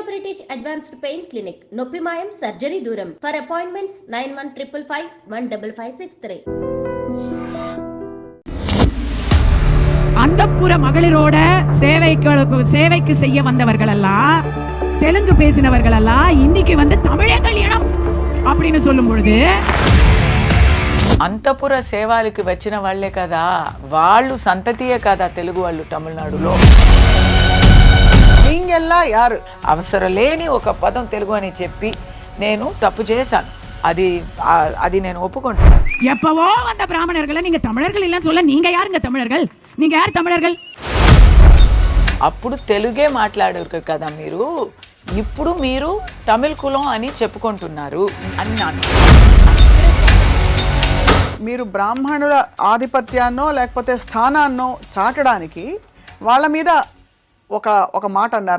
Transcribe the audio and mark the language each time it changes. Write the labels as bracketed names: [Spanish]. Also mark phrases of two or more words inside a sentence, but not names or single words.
[Telugu] బ్రిటిష్ అడ్వాన్స్డ్ పెయిన్ క్లినిక్ నొప్పి మాయం సర్జరీ దూరం [English] for appointments [Telugu] 9155515563. [Tamil] அந்தப்புற மகளிரோட சேவைக்கு செய்ய வந்தவர்கள் எல்லாம் தெலுங்கு பேசினவர்கள் எல்லாம் இன்னைக்கு வந்து தமிழங்கள் இனம் அப்படின்னு சொல்லும் பொழுது [Telugu] అంతపుర సేవలకు వచ్చిన వాళ్లే కదా, వాళ్ళు సంతతియే కదా తెలుగు వాళ్ళు తమిళనాడులో. [Tamil] நீங்கெல்லாம் யாரு [Telugu] అవసరం లేని ఒక పదం తెలుగు అని చెప్పి నేను తప్పు చేశాను. అది నేను ఒప్పుకుంటాను. [Tamil] எப்பவோ வந்த பிராமணர்களை நீங்க தமிழர்கள் இல்லைன்னு சொல்ல நீங்க யாருங்க தமிழர்கள்? நீங்க யார் தமிழர்கள்? [Telugu] అప్పుడు తెలుగే మాట్లాడారు కదా మీరు, ఇప్పుడు మీరు తమిళ కులం అని చెప్పుకుంటున్నారు అన్నాను. మీరు బ్రాహ్మణుల ఆధిపత్యాన్నో లేకపోతే స్థానాన్నో చాటడానికి వాళ్ళ మీద ఒక మాట అన్నారా?